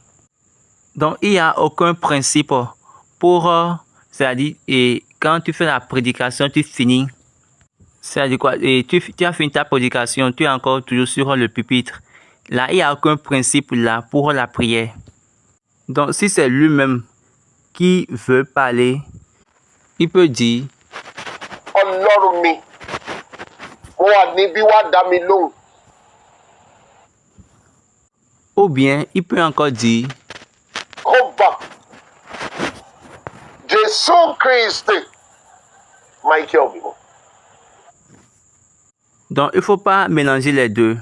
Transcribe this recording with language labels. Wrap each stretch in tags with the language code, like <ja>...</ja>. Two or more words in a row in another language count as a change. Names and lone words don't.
<fr>Donc, il n'y a aucun principe pour, c'est-à-dire, et quand tu fais la prédication, tu finis. C'est-à-dire quoi? Et tu as fini ta prédication, tu es encore toujours sur le pupitre. Là, il n'y a aucun principe là pour la prière. Donc, si c'est lui-même qui veut parler, il peut dire</fr> <yo>Ọlọ́run mi, mo wà níbí wá dá mi lóhùn.</yo> <fr>ou bien il peut encore dire Jehovah, Jésus-Christ, Michael Mimon. Donc, il ne faut pas mélanger les deux.</fr>